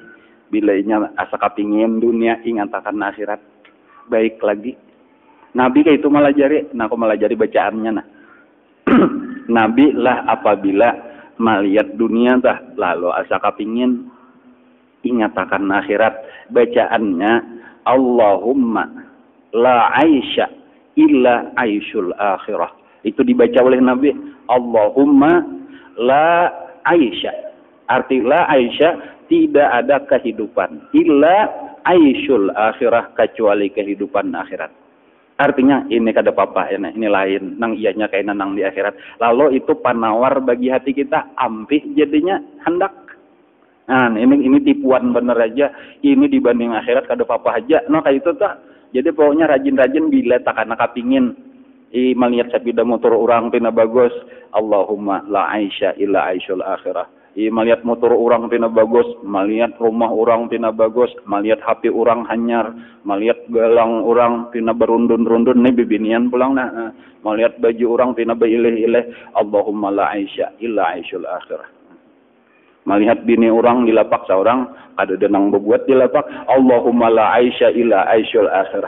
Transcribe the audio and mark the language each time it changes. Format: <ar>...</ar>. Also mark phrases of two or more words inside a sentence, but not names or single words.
<bjn>Bila inya asa kapingin dunia, ingat akan akhirat. Baik lagi. Nabi kayak itu melajari, nah aku melajari bacaannya nah. Nabi lah apabila melihat dunia tah lalu asa kapingin ingat akan akhirat, bacaannya</bjn> <ar>اللهم لا عيش إلا عيش الآخرة.</ar> <bjn>Itu dibaca oleh Nabi,</bjn> <ar>اللهم لا عيش.</ar> <bjn>Arti</bjn> <ar>لا عيش,</ar> <bjn>tidak ada kehidupan</bjn> <ar>إلا عيش الآخرة,</ar> <bjn>kecuali kehidupan akhirat. Artinya ini kada apa-apa, ini lain, nang ianya kayak nang di akhirat. Lalu itu panawar bagi hati kita, ampih jadinya hendak. Nah ini tipuan bener aja, ini dibanding akhirat kada apa-apa aja. Nah kayak itu tak. Jadi pokoknya rajin-rajin bila tak kana kapingin melihat sepeda motor orang pina bagus,</bjn> <ar>اللهم لا عيش إلا عيش الآخرة.</ar> <bjn>melihat motor orang pina bagus, melihat rumah orang pina bagus, melihat HP orang hanyar, melihat gelang orang pina berundun-rundun nih bibinian pulang nah, melihat baju orang pina beileh-ileh,</bjn> <ar>اللهم لا عيش إلا عيش الآخرة.</ar> <bjn>Melihat bini orang di lapak seorang ada denang berbuat di lapak,</bjn> <ar>اللهم لا عيش إلا عيش الآخرة.</ar>